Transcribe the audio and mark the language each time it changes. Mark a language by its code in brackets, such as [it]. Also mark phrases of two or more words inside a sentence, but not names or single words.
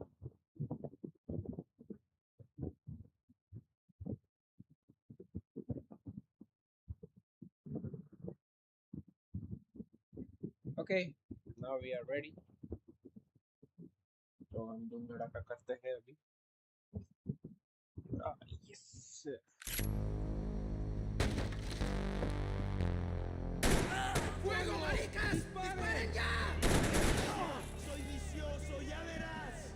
[en] OK, now we are ready. [hi] तो हम धूम धड़ाका करते हैं अभी। यस। [es] ¡Fuego, maricas! ¡Disparen ya! ¡Soy vicioso, ya verás!